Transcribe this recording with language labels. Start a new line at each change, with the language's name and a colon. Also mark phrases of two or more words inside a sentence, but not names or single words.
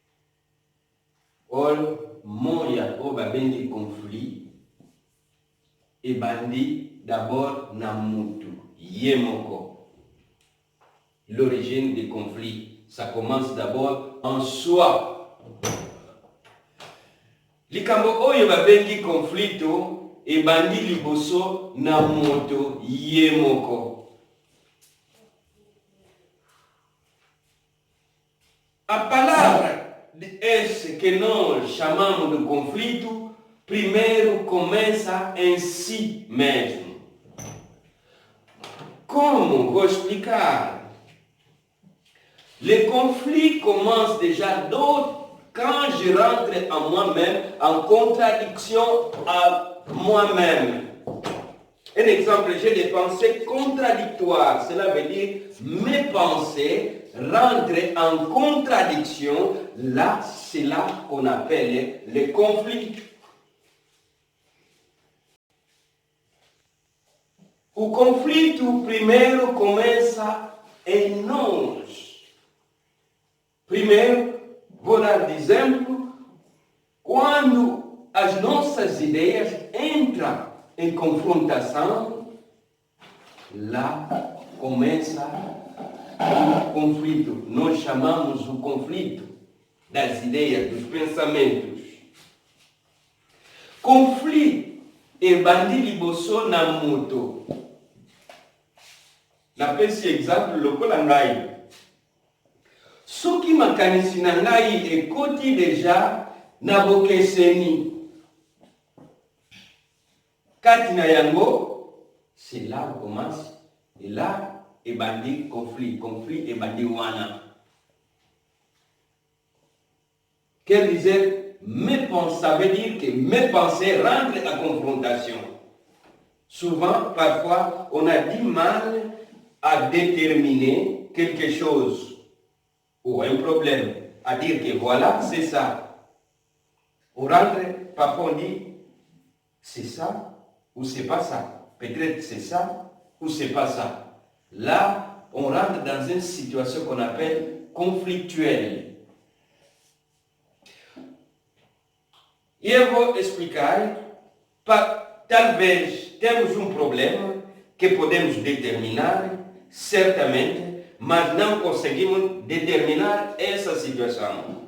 Lingala: Oyo moya oyo babengi conflit ebandi d'abord na mutu yemoko.
French: L'origine des conflits, ça commence d'abord en soi.
Lingala: Likambo oyo babengi conflito ebandi liboso na moto yemoko.
Portuguese: A palavra esse que nós chamamos de conflito, primeiro começa em si mesmo. Como vou explicar?
French: Le conflit commence déjà quand je rentre en moi-même, en contradiction à moi-même. Un exemple, j'ai des pensées contradictoires. Cela veut dire mes pensées rentrent en contradiction. Là, c'est là qu'on appelle les conflits.
Portuguese: O conflito primeiro começa em nós. Primeiro, vou dar de exemplo, quando as nossas ideias entram em confrontação, lá começa o conflito. Nós chamamos o conflito das ideias, dos pensamentos.
Lingala: Conflito ebandi liboso na moto. Napesi exemple lokola ngai. Soki makanisi na ngai ekoti deja na bokeseni. Kati na yango,
French: c'est là où commence. Et là,
Lingala: ebandi conflit ebandi wana.
French: Qu'elle disait, ça veut dire que mes pensées rentrent en confrontation. Souvent, parfois, on a du mal à déterminer quelque chose ou un problème, à dire que voilà, c'est ça. On rentre, parfois on dit, c'est ça ou c'est pas ça. Peut-être c'est ça ou c'est pas ça. Là, on rentre dans une situation qu'on appelle conflictuelle.
Portuguese: E eu vou explicar, talvez temos um problema que podemos determinar, certamente, mas não conseguimos determinar essa situação.